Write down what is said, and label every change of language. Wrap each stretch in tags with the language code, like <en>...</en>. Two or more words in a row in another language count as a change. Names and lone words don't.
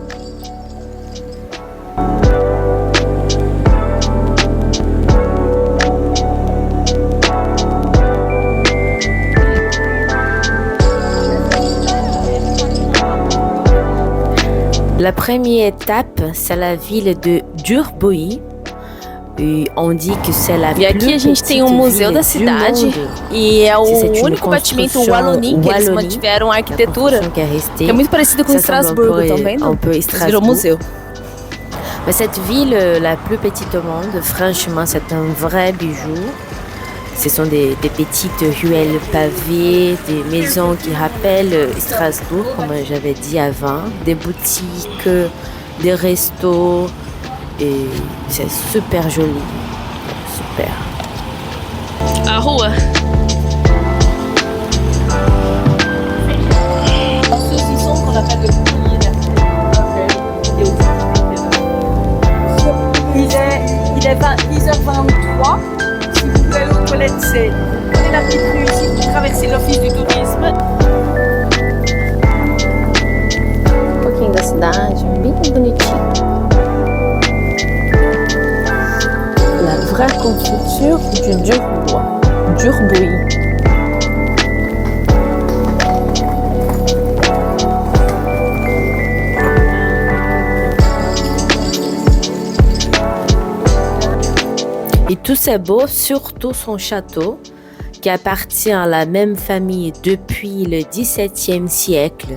<fr>La première étape, c'est la ville de Durbuy. E on dit que c'est la</fr> <pt>E aqui a gente tem o Museu da Cidade e é o único batimento Wallonie que eles mantiveram a arquitetura, que é muito parecido com Estrasburgo, estão vendo? Virou museu.</pt> <fr>Mais cette ville, la plus petite au monde, franchement, c'est un vrai bijou. Ce sont des petites ruelles pavées, des maisons qui rappellent Strasbourg, comme j'avais dit avant, des boutiques, des restos, et c'est super joli, super.</fr> <pt>A rua.</pt> <fr>Saucisson qu'on appelle le bouclier. Il est 10h23. Si vous voulez aller aux toilettes, c'est prenez la petite rue ici, vous traversez l'office du tourisme.</fr> <pt>Um pouquinho da cidade, bem bonitinho.</pt> <fr>La vraie confiture du Durbuy. Et tout c'est beau, surtout son château, qui appartient à la même famille depuis le XVIIe siècle.</fr>